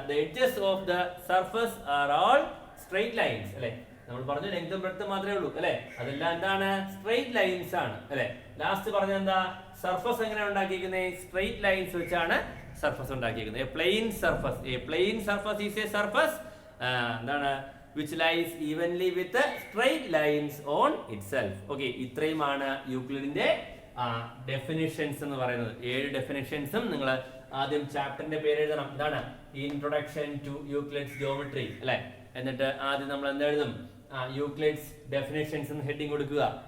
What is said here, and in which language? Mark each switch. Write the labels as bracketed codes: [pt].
[en] The edges of the surface are all straight lines. [ml] അല്ലെ? നമ്മൾ പറഞ്ഞു ലെങ്തും ബ്രെഡ്ത്തും മാത്രമേ ഉള്ളൂ. അല്ലെ? അതെല്ലാം എന്താണ്? സ്ട്രെയിറ്റ് ലൈൻസ് ആണ്. അല്ലെ? ലാസ്റ്റ് പറഞ്ഞത് എന്താ? സർഫസ് എങ്ങനെ ഉണ്ടാക്കിയിരിക്കുന്നത്? സ്ട്രെയിറ്റ് ലൈൻസ് വെച്ചാണ് സർഫസ് ഉണ്ടാക്കിയിരിക്കുന്നത്. [en] a plane surface is a surface [ml] എന്താണ്? [en] which lies evenly with the straight lines on itself. [ml] Okay, ഇത്രയുമാണ് യൂക്ലിഡിന്റെ ഡെഫിനിഷൻസ് എന്ന് പറയുന്നത്. 7 ഡെഫിനിഷൻസും നിങ്ങൾ ആദ്യം ചാപ്റ്ററിന്റെ പേര് എഴുതണം. ഇതാണ് ഇൻട്രൊഡക്ഷൻ ടു യൂക്ലിഡ്സ് ജോമെട്രി. അല്ലെ? എന്നിട്ട് ആദ്യം നമ്മൾ എന്താ എഴുതും? യൂക്ലിഡ്സ് ഡെഫിനിഷൻസ് എന്ന് ഹെഡിങ് കൊടുക്കുക.